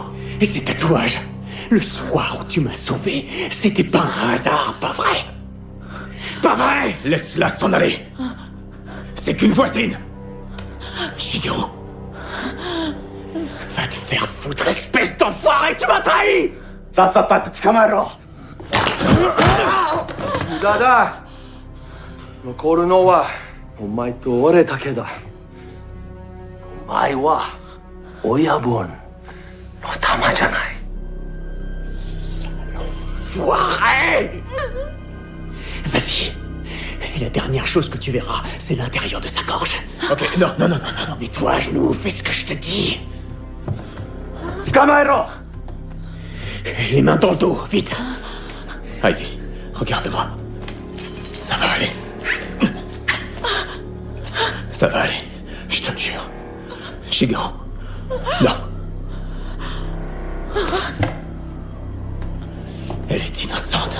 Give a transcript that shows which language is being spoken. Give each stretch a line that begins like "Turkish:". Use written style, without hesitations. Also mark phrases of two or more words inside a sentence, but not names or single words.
French: Et ces tatouages, le soir où tu m'as sauvé, c'était pas un hasard, pas vrai? Pas vrai! Laisse-la s'en aller! C'est qu'une voisine! Shigeru! Va te faire foutre, espèce d'enfoiré! Tu m'as trahi!
Japanese: さっさと捕まえろ。無駄だ。残るのはお前と俺だけだ。お前は親分の玉じゃない。
French: Foiré! Vas-y. Et la dernière chose que tu verras, c'est l'intérieur de sa gorge. Ok, non. Mets-toi à genoux, fais ce que je te dis.
Japanese: 捕まえろ。
French: Les mains dans le dos, vite. Ivy, regarde-moi. Ça va aller. Ça va aller, je te le jure. Shigeru. Non. Elle est innocente.